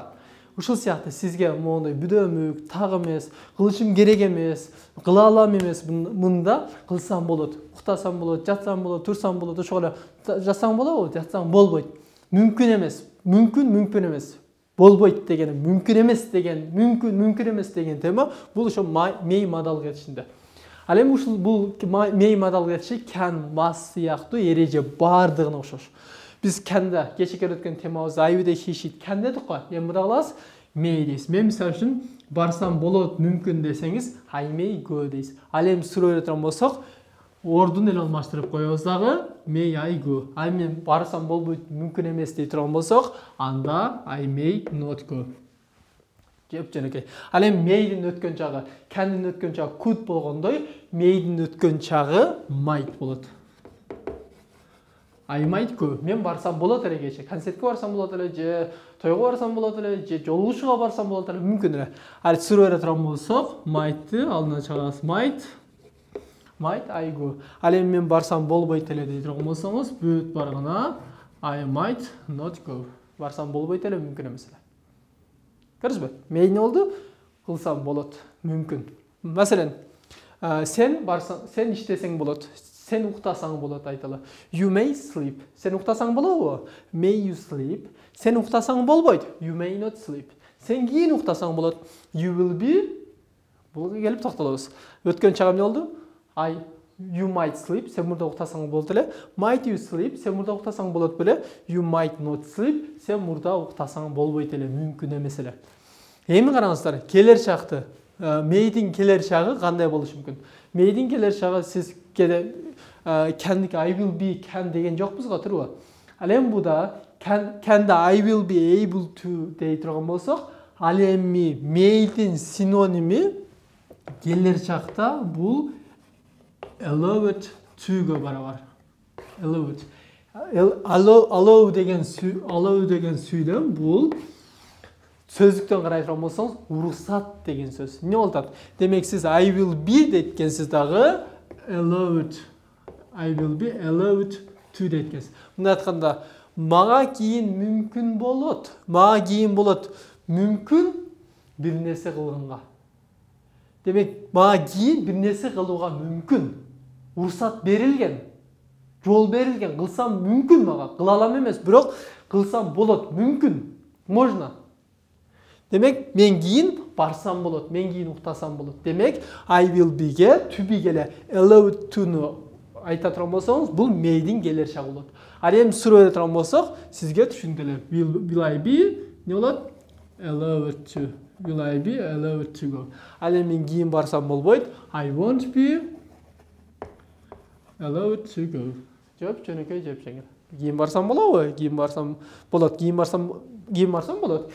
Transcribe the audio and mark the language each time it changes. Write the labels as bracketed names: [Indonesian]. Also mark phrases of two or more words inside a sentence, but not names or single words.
[Kyrgyz] Ушул сыяктуу сизге моундай бүдөмүк, так эмес, кылышым керек эмес, кыла алам эмес, мында кылсам болот, уктасам болот, жатсам болот, турсам болот, ошол эле жатсаң болобу, жатсаң болбойт. Мүмкүн эмес, мүмкүн эмес. Болбойт деген, мүмкүн эмес деген тема бул ошо may модалдык этишинде. Ал эми ушул бул may модалдык этиши [English] can, must [Kyrgyz] сыяктуу эреже бардыгына окшош. Биз can'да кечеке өткөн темабыз [English] I would he should can [Kyrgyz] дедик го. Эми мында калабыз may дейсиз. Мен мисалы үчүн барсам болот, мүмкүн десеңиз [English] I may go [Kyrgyz] дейсиз. Ал эми суроо бере турган болсок ордун эле алмаштырып коебуз дагы [English] may I go. [Kyrgyz] Ай мен барсам болбойт, мүмкүн эмес дей турган болсок, анда [English] I may not go. [Kyrgyz] Жеп жөнөкөй. Ал эми may'дин өткөн чагы, can'дин өткөн чагы could болгондой, may'дин өткөн чагы might болот. [English] I might go. [Kyrgyz] Мен барсам болот эле кече. Концертке барсам болот эле, же тойго барсам болот эле, же жолугушууга барсам болот эле, мүмкүн эле. Ал суроо бере турган болсок, might'ты алдына чыгабыз. [English] Might I go. [Kyrgyz] Ал эми мен барсам болбойт эле дей турган болсоңуз, бүт баргына [English] I might not go. [Kyrgyz] Барсам болбойт эле, мүмкүн эмес эле. Көрдүңүзбү? May эмне болду? Кылсам болот, мүмкүн. Маселен, сен барсаң, сен иштесең болот. Сен уктасаң болот айталы. [English] You may sleep. [Kyrgyz] Сен уктасаң болобу? [English] May you sleep. [Kyrgyz] Сен уктасаң болбойт. [English] You may not sleep. [Kyrgyz] Сен кийин уктасаң болот. [English] You will be. [Kyrgyz] Бул келип токтолобуз. Өткөн чагы эмне болду? [English] You might sleep. [Kyrgyz] Сен мурда уктасаң болот эле. [English] Might you sleep. [Kyrgyz] Сен мурда уктасаң болот беле. [English] You might not sleep. [Kyrgyz] Сен мурда уктасаң болбойт эле, мүмкүн эмес эле. Эми караңыздар, келер чакты may'дин келер чагы кандай болушу мүмкүн? May'дин келер чагы сиз can'дики [English] I will be can [Kyrgyz] деген жокпуз го, туурабы? Ал эми буда can'да [English] I will be able to [Kyrgyz] дей турган болсок, ал эми may'дин синоними келер чакта бул [English] allowed to'га [Kyrgyz] барабар. Allow деген сүйлөм бул сөздүктөн карай турган болсоңуз уруксат деген сөз. Эмне болот? Демек сиз [English] I will be [Kyrgyz] деткенсиз дагы [English] I will be allowed to [Kyrgyz] деткенсиз. Мында айтканда мага кийин мүмкүн болот. Мага кийин болот. Мүмкүн бир нерсе кылганга. Демек, мага кийин бир нерсе кылууга мүмкүн. Уруксат берилген. Жол берилген. Кылсам мүмкүн мага. Кыла алам эмес, бирок кылсам болот, мүмкүн. Можно. Демек, мен кийин барсам болот, мен кийин уктасам болот. Демек, [English] I will be'ге, to be [Kyrgyz] келе [English] allowed to'nu [Kyrgyz] айта турган болсоңуз, бул may'дин келер чагы болот. Ал эми суроо турган болсок, сизге түшүндүрөлөм. [English] Will I be [Kyrgyz] не болот? [English] Allowed to. Will I be allowed to go? [Kyrgyz] Ал эми мен кийин барсам болбойт. [English] I won't be allowed to go. [Kyrgyz] Жооп жөнөкөй жооп жеңил. Кийин барсам болобу? Кийин барсам болот. Кийин барсам болот.